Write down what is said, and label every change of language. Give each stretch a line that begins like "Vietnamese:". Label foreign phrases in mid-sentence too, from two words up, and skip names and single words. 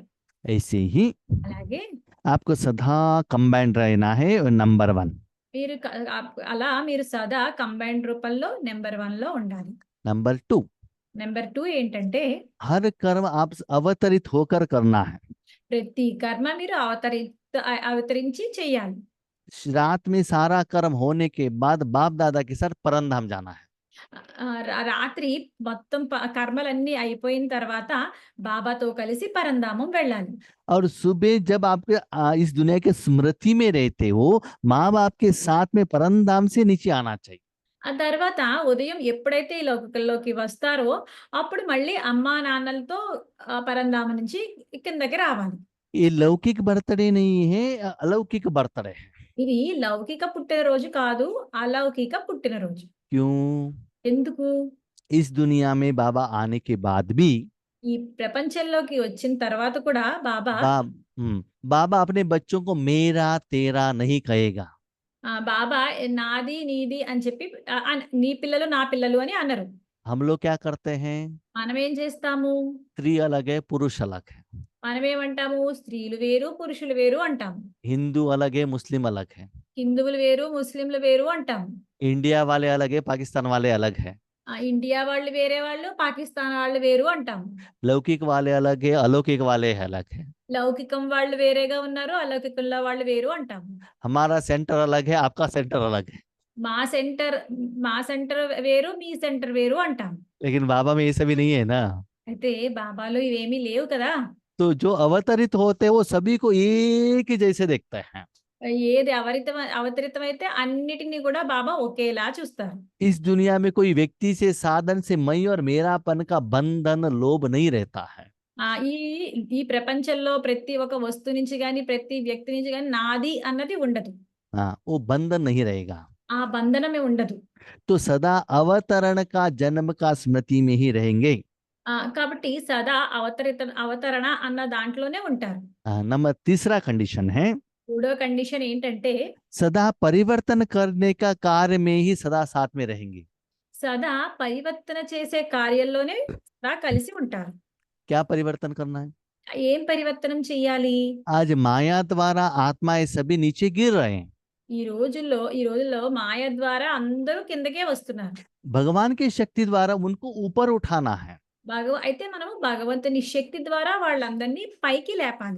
Hindi: ऐसे ही
Telugu: అలాగే
Hindi: आपको सदा कंबाइंड रहना है। नंबर 1।
Telugu: మీరు అలా మీరు సదా కంబైన్డ్ రూపంలో నెంబర్ 1లో ఉండాలి.
Hindi: नंबर 2,
Telugu: నెంబర్ 2 ఏంటంటే
Hindi: हर कर्म आप अवतरित होकर करना है।
Telugu: ప్రతి కర్మ మీరు అవతరించి చేయాలి.
Hindi: रात में सारा कर्म होने के बाद बाप दादा के साथ परमधाम जाना है।
Telugu: రాత్రి మొత్తం కర్మలన్నీ అయిపోయిన తర్వాత బాబాతో కలిసి పరంధామం వెళ్ళాలి.
Hindi: और सुबह जब आपके इस दुनिया के स्मृति में रहते हो, माँ बाप के साथ में परमधाम से नीचे आना चाहिए।
Telugu: ఆ తర్వాత ఉదయం ఎప్పుడైతే ఈ లోకంలోకి వస్తారో అప్పుడు మళ్ళీ అమ్మా నాన్నలతో పరంధామం నుంచి కిందకి రావాలి.
Hindi: ये लौकिक बर्थडे नहीं है, अलौकिक बर्थडे है।
Telugu: ఇది లౌకిక పుట్టినరోజు కాదు, అలౌకిక పుట్టినరోజు.
Hindi: क्यों?
Telugu: ఎందుకు?
Hindi: इस दुनिया में बाबा आने के बाद भी
Telugu: ఈ ప్రపంచంలోకి వచ్చిన తర్వాత కూడా బాబా
Hindi: बाबा अपने बच्चों को मेरा तेरा नहीं कहेगा।
Telugu: బాబా నాది నీది అని చెప్పి నీ పిల్లలు నా పిల్లలు అని అనరు.
Hindi: हम लोग क्या करते हैं?
Telugu: మనం ఏం చేస్తాము?
Hindi: स्त्री अलग है, पुरुष अलग है।
Telugu: మనం ఏమంటాము? స్త్రీలు వేరు, పురుషులు వేరు అంటాము.
Hindi: हिंदू अलग है, मुस्लिम अलग है।
Telugu: హిందువులు వేరు, ముస్లింలు వేరు అంటాము.
Hindi: इंडिया वाले अलग है, पाकिस्तान वाले अलग है।
Telugu: ఇండియా వాళ్ళు వేరే వాళ్ళు, పాకిస్తాన్ వాళ్ళు వేరు అంటాము.
Hindi: लौकिक वाले अलग है, अलौकिक वाले अलग है।
Telugu: లౌకికం వాళ్ళు వేరేగా ఉన్నారు, అలౌకికంలో వాళ్ళు వేరు అంటాము.
Hindi: हमारा सेंटर अलग है, आपका सेंटर अलग है।
Telugu: మా సెంటర్ వేరు, మీ సెంటర్ వేరు అంటాము.
Hindi: लेकिन बाबा में ये सभी नहीं है ना।
Telugu: అయితే బాబాలో ఇవేమీ లేవు కదా.
Hindi: तो जो अवतरित होते हैं वो सभी को एक ही जैसे देखते हैं।
Telugu: ఏది అవతరితమైతే అన్నిటిని కూడా బాబా ఒకేలా చూస్తారు.
Hindi: इस दुनिया में कोई व्यक्ति से साधन से मैं और मेरापन का बंधन लोभ नहीं रहता है।
Telugu: ఈ ఈ ప్రపంచంలో ప్రతి ఒక్క వస్తువు నుంచి గాని, ప్రతి వ్యక్తి నుంచి గాని నాది అన్నది ఉండదు.
Hindi: हाँ, वो बंधन नहीं रहेगा।
Telugu: ఆ బంధనమే ఉండదు.
Hindi: तो सदा अवतरण का जन्म का स्मृति में ही रहेंगे।
Telugu: కాబట్టి సదా అవతరణ అన్న దాంట్లోనే ఉంటారు.
Hindi: नंबर 3 कंडीशन है,
Telugu: మూడో కండిషన్ ఏంటంటే
Hindi: सदा परिवर्तन करने का कार्य में ही सदा साथ में रहेंगे।
Telugu: సదా పరివర్తన చేసే కార్యంలోనే సదా కలిసి ఉంటారు.
Hindi: क्या परिवर्तन करना है?
Telugu: ఏం పరివర్తనం చెయ్యాలి?
Hindi: आज माया द्वारा आत्माएं सभी नीचे गिर रहे हैं।
Telugu: ఈ రోజుల్లో మాయ ద్వారా అందరూ కిందకే వస్తున్నారు.
Hindi: भगवान की शक्ति द्वारा उनको ऊपर उठाना है।
Telugu: అయితే మనము భగవంతుని శక్తి ద్వారా వాళ్ళందరినీ పైకి లేపాలి.